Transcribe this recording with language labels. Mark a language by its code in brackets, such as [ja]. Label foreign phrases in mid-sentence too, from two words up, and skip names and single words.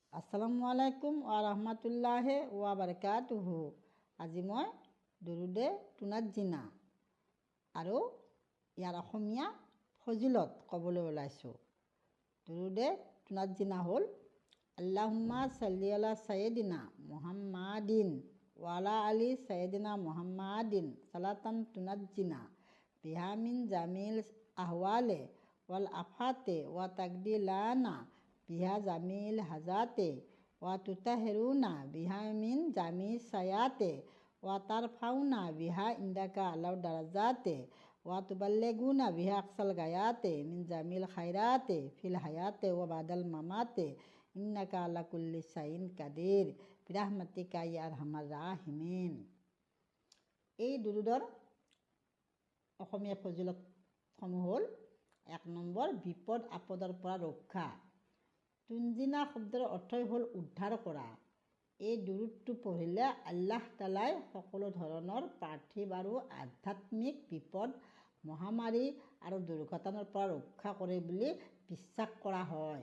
[ar] السلام عليكم ورحمة الله وبركاته. [as] আজি মই দুৰুদে টুনাত জিনা আৰু ইয়াৰ অসমীয়া ফজিলত ক'বলৈ ওলাইছোঁ। [ar] দুৰুদে টুনাত জিনা হ'ল اللهم صل على سيدنا محمد وعلى آل سيدنا محمد صلاة تنجينا بها من جميع الأهوال والآفات وتقضي لنا بها جميع الحاجات وتطهرنا بها من جميع السيئات وترفعنا بها عندك أعلى الدرجات وتبلغنا بها أقصى الغايات من جميع الخيرات في الحياة وبعد الممات إنك على كل شيء قدير برحمتك يا أرحم الراحمين. [as] এই দুৰুদৰ অসমীয়া ফজিলতসমূহ হ'ল ১ নম্বৰ বিপদ আপদৰ পৰা ৰক্ষা। টুনজিনা শব্দৰ অৰ্থই হ'ল উদ্ধাৰ কৰা। এই দুৰুদটো পঢ়িলে আল্লাহ তালাই সকলো ধৰণৰ পাৰ্থিৱ আৰু আধ্যাত্মিক বিপদ মহামাৰী আৰু দুৰ্ঘটনাৰ পৰা ৰক্ষা কৰে বুলি বিশ্বাস কৰা হয়।